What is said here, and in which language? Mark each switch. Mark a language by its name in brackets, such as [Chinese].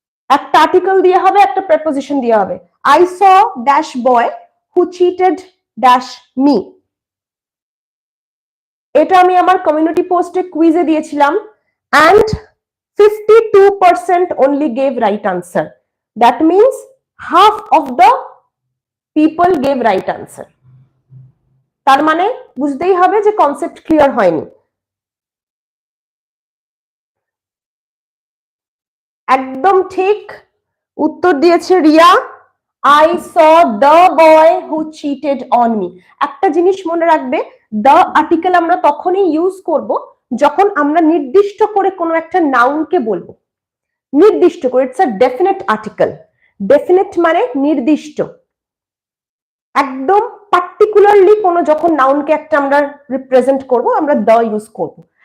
[Bangla] একটা আর্টিকেল দিয়ে হবে, একটা প্রেপোজিশন দিয়ে হবে। [English] I saw dash boy who cheated dash me. [Bangla] এটা আমি আমার কমিউনিটি পোস্টে কুইজে দিয়েছিলাম, [English] and 52% only gave right answer. That means half of the people gave right answer. [Bangla] তার মানে বুঝতেই হবে যে কনসেপ্ট ক্লিয়ার হয়নি। একদম ঠিক উত্তর দিয়েছে Riya. [English] I saw the boy who cheated on me. [Bangla] একটা জিনিস মনে রাখবে, the আর্টিকেল আমরা তখনই ইউজ করব যখন আমরা নির্দিষ্ট করে কোনো একটা নাউনকে বলবো। নির্দিষ্ট করে, [English] It's a definite article. [Bangla] Definite মানে নির্দিষ্ট, একদম পার্টিকুলারলি কোনো যখন নাউনকে একটা আমরা রিপ্রেজেন্ট করব, আমরা the ইউজ করব।